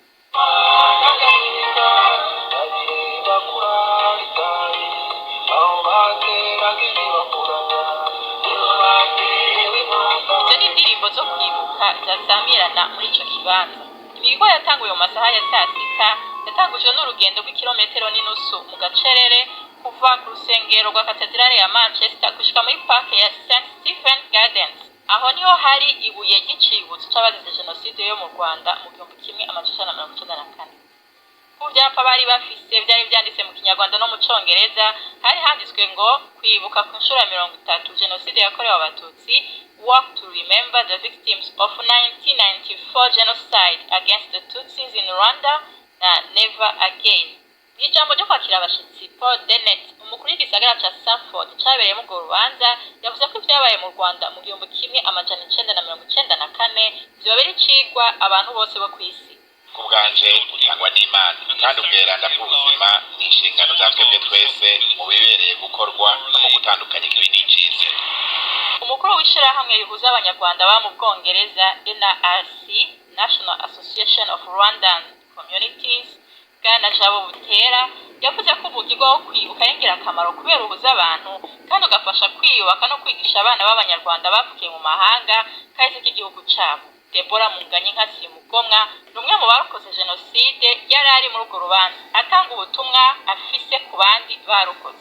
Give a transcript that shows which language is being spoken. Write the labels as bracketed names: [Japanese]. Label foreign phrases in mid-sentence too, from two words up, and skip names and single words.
[Rundi] Izo ni indirimbo zo kwibuka zasamirana muri icyo kibanza. Imihigo yatanguye mu masaha ya saa sita yatangujwe n'urugendo rw'ikilometero n'inusu mu gacerere kuva ku rusengero rwa katedrale ya Manchester gushika muri park ya St Stephen Gardens. Aho niho hari ibuye ry'icibutso c'abazize jenoside yo mu Rwanda mu 1994. ku byapa bari bafise byari byanditse mu kinyarwanda no mu congereza hari handitswe ngo kwibuka ku nshuro ya 30 jenoside yakorewe abatutsi, [English] work to remember the victims of 1994 genocide against the Tutsis in Rwanda na never again. [Rundi] Ijambo ryo kwakira abashitsi, Paul Dennett, umukuru w'igisagara ca Sanford cabereyemo urwo rubanza, yavuze ko ibyabaye mu Rwanda mu 1994 vyobera icigwa abantu bose bo kw'isi. Ku bwanje utangwa n'Imana kandi ubweranda bw'ubuzima ni inshingano za twebwe twese mu bibereye gukorwa no mu gutandukanya ikibi n'iciza. Umukuru w'ishirahamwe rihuza abanyarwanda ba mu Bwongereza NARC, National Association of Rwandan Communities, Bwana Jabo Butera, yavuze ko umugirwa wo kwibuka ari ingirakamaro kubera ubuza abantu kandi ugafasha kwiyubaka no kwigisha abana b'abanyarwanda bavukiye mu mahanga kahise k'igihugu cyabo. Deborah Munganyi Simugomwa numwe mu barokoze jenoside yari ari muri urwo rubanza atanga ubutumwa afise ku bandi barokoze.